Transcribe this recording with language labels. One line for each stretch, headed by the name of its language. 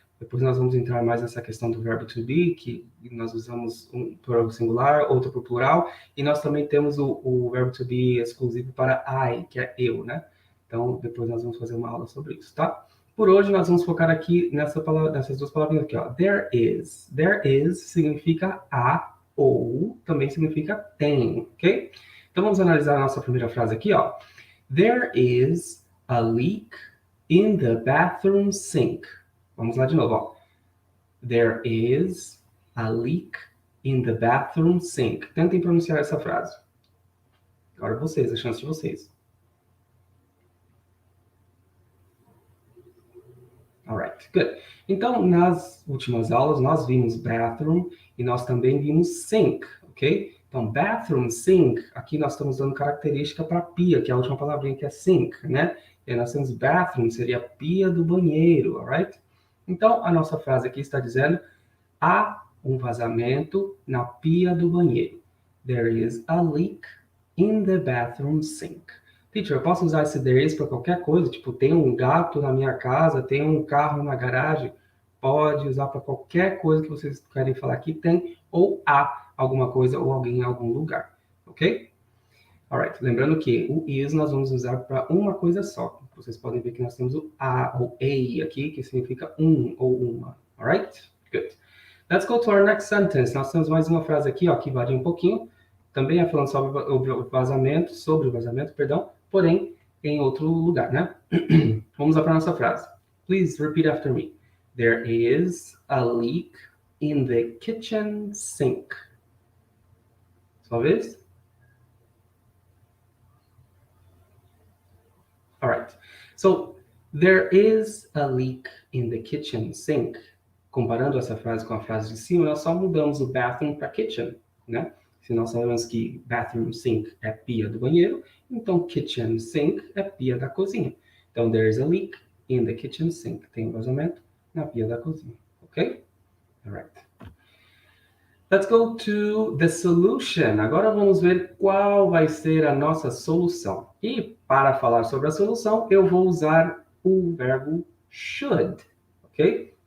Portuguese: Depois nós vamos entrar mais nessa questão do verbo to be, que nós usamos um para o singular, outro para o plural, e nós também temos o verbo to be exclusivo para I, que é eu, né? Então, depois nós vamos fazer uma aula sobre isso, tá? Por hoje, nós vamos focar aqui nessas duas palavrinhas aqui, ó.
English: There is.
Portuguese: There is significa há ou também significa tem, ok? Então vamos analisar a nossa primeira frase aqui, ó.
English: There is a leak in the bathroom sink.
Portuguese: Vamos lá de novo, ó.
English: There is a leak in the bathroom sink.
Portuguese: Tentem pronunciar essa frase. Agora vocês, a chance de vocês.
English: Alright, good.
Portuguese: Então, nas últimas aulas, nós vimos bathroom e nós também vimos sink, ok? Então, bathroom, sink, aqui nós estamos dando característica para pia, que é a última palavrinha que é sink, né? E aí nós temos bathroom, seria pia do banheiro, alright? Então, a nossa frase aqui está dizendo, há um vazamento na pia do banheiro.
English: There is a leak in the bathroom sink.
Portuguese: Teacher, eu posso usar esse there is para qualquer coisa? Tipo, tem um gato na minha casa, tem um carro na garagem? Pode usar para qualquer coisa que vocês querem falar que tem, ou há alguma coisa ou alguém em algum lugar, ok? Alright, lembrando que o is nós vamos usar para uma coisa só. Vocês podem ver que nós temos o a ou a aqui, que significa um ou uma, alright?
English: Good. Let's go to our next sentence.
Portuguese: Nós temos mais uma frase aqui, ó, que varia um pouquinho. Também é falando sobre o vazamento, perdão, porém em outro lugar, né? Vamos lá para a nossa frase.
English: Please repeat after me. There is a leak in the kitchen sink.
Portuguese: Sua vez?
English: All right. So, there is a leak in the kitchen sink.
Portuguese: Comparando essa frase com a frase de cima, nós só mudamos o bathroom para kitchen, né? Se nós sabemos que bathroom sink é pia do banheiro, então kitchen sink é pia da cozinha.
English: Então, there is a leak in the kitchen sink.
Portuguese: Tem um vazamento na pia da cozinha, ok? Alright.
English: Let's go to the solution.
Portuguese: Agora vamos ver qual vai ser a nossa solução. E para falar sobre a solução, eu vou usar o verbo should, ok?